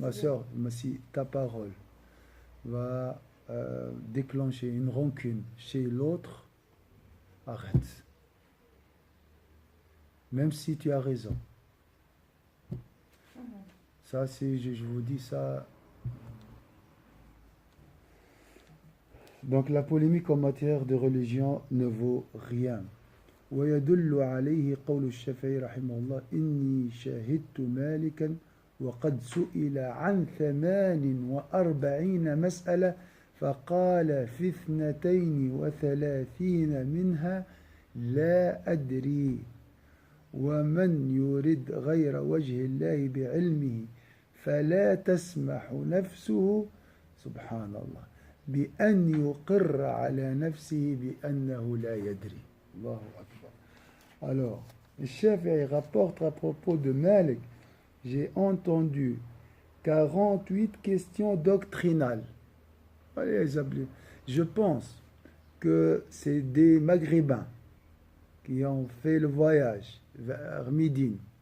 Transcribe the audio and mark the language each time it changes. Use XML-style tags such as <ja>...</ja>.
<fr>Ma soeur, si ta parole va déclencher une rancune chez l'autre, arrête. Même si tu as raison. Ça, je vous dis ça. Donc la polémique en matière de religion ne vaut rien.</fr> <ar>ويدل عليه قول الشافعي رحمه الله إني شاهدت مالكا وقد سئل عن 48 مسألة فقال في 32 منها لا أدري ومن يرد غير وجه الله بعلمه فلا تسمح نفسه سبحان الله بأن يقر على نفسه بأنه لا يدري. الله أكبر.</ar> <fr>Alors, le Shafi'i rapporte à propos de Malik, j'ai entendu 48 questions doctrinales. Je pense que c'est des Maghrébins qui ont fait le voyage vers Médine.</fr>